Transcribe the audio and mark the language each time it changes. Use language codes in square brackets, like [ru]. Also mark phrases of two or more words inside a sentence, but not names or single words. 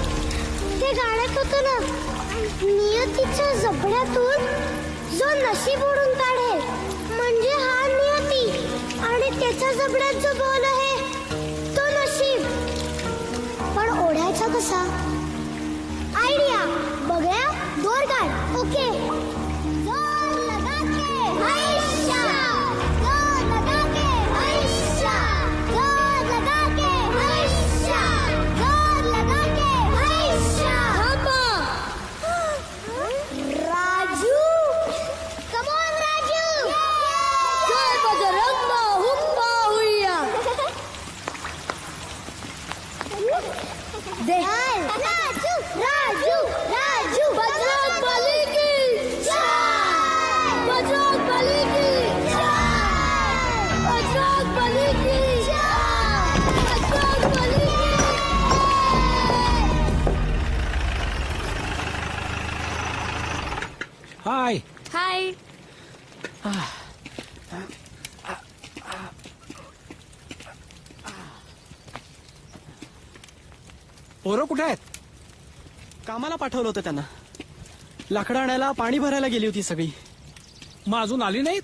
[mr] ते गाण्यात होतं ना, नियतीच्या जबड्यातून जो नशीब ओढून काढेल म्हणजे हा नियती. आणि त्याच्या जबड्यात जो बॉल आहे तो नशीब. पण ओढायचा कसा? आयडिया. बघूया. दोर काढ. ओके. [hi] जोर लगा के हैशा, जोर लगा के हैशा, जोर लगा के हैशा, जोर लगा के हैशा. [mr] राजू, [en] come on [mr] राजू. [hi] जय बजरंग हुम्बा हुइया. [mr] राजू, राजू, राजू. [hi] बजरंग बली की जय. बजरंग बली की जय. बजरंग बली की जय. बजरंग बली की हाय. हाय. [mr] पोरं कुठे आहेत? कामाला पाठवलं होतं त्यांना. लाकडं आणायला, पाणी भरायला गेली होती सगळी. मग अजून आली नाहीत?